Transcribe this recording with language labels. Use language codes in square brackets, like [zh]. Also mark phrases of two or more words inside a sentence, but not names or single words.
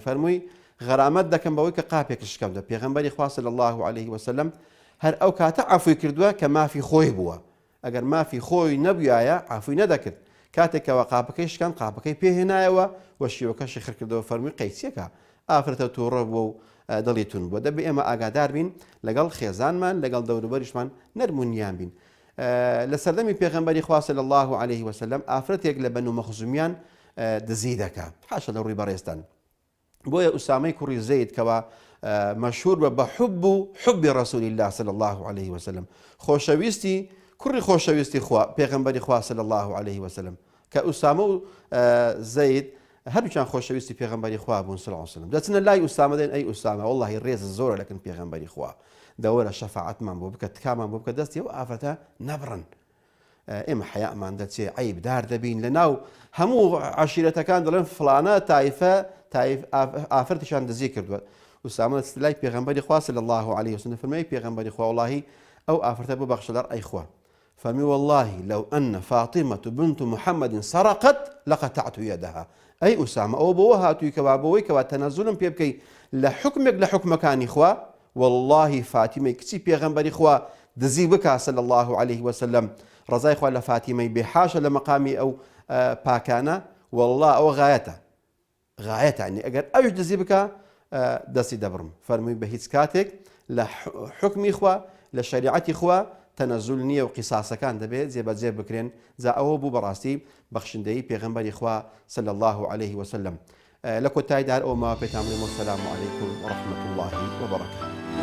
[ckb] فەرمووی غەرامەت دەکەم بەوەی کە قاپێک شکەمدە پێغەمبەری خوا [ar] صلی الله عليه وسلم [ckb] هەر ئەو کاتە عەفوی کردووە کە مافی خۆی بووە ئەگەر مافی خۆی نەبوایە عەفوی نەدەکرد کاتێکەوە قاپەکەی شکان قاپەکەی پێهێنایەوە وە شیوەکەشی خڕ کردەوە فەرمووی قەیچیەکە ئافرەتە تووڕە بووە و دڵیتون بووە دەبێ ئێمە ئاگادار بین لەگەڵ خێزانمان لەگەڵ دەوروبەریشمان نەرمونیان بین لە سەردەمی پێغەمبەری خوا [ar] صلی الله عليه وسلم [ckb] ئافرەتێک لە بەنو مەخزومیان دزی دەکات حاشا لە ڕووی بەڕێستان بۆیە ئوسامەی کوڕی زەید کەوە مەشهور بە [ar] حب رسول الله صلی الله عليه وسلم [ckb] خۆشەویستی کوڕی خۆشەویستی خوا پێغەمبەری خوا [ar] صلی الله عليه وسلم [ckb] کە ئوسامە و زەید هەردووچیان خۆشەویستی پێغەمبەری خوا بوون [ar] صلی الله عليه وسلم [ckb] دەچنە لای ئوسامە دەین ئەی ئوسامە واللهی ڕێز زۆرە لەکن پێغەمبەری خوا دەوەرە شەفاعەتمان بۆ بکە تکامان بۆ بکە دەستی ئەو ئافرەتە نەبڕن ئێمە حەیامان دەچێ عەیبدار دەبین لەناو هەموو عەشیرەتەکان دەڵێن فڵانە تایفە ئافرەتیشان دزی کردووە ئوسامە دەچێتە لای پێغەمبەری خوا [ar] صلی الله عليه وسلم [ckb] فەرمێ پێغەمبەری خوا وەڵڵاهی ئەو ئافرەتە ببەخشە لەڕ ئەی خوا فەرمی [ar] والله لو أن فاطمة بنت محمد سرقت لقطعت يدها [ckb] ئەی ئوسامە ئەوە بۆوە هاتووی کەوا بەوەی کەوا تەنەزولم پێ بکەی لە حکمێک لە حکمەکانی خوا والله فاتیمەی کچی پێغەمبەری خوا دزی بکا [ar] صلی الله عليه وسلم [ckb] ڕزای خوا لە فاتیمەی بێحاشە لە مەقامی ئەو پاکانە والله ئەوە غایەتە ینی ئەگەر ئەوش دزی بکە دەستی دەبڕم فەرمووی بە هیچ کاتێک لە حکمی خوا لە شەریعەتی خوا تەنەزول نییە و قیساسەکان دەبێت جێبەجێ بکرێن جا ئەوە بوو بەڕاستی بەخشندەی پێغەمبەری خوا [ar] صلی الله عليه وسلم [ckb] لە کۆتاییدا ئەو ماوە پێتان بڵێم [ar] وەسەلام عەلەیکم وەڕەحمەة الله وبەرەکاته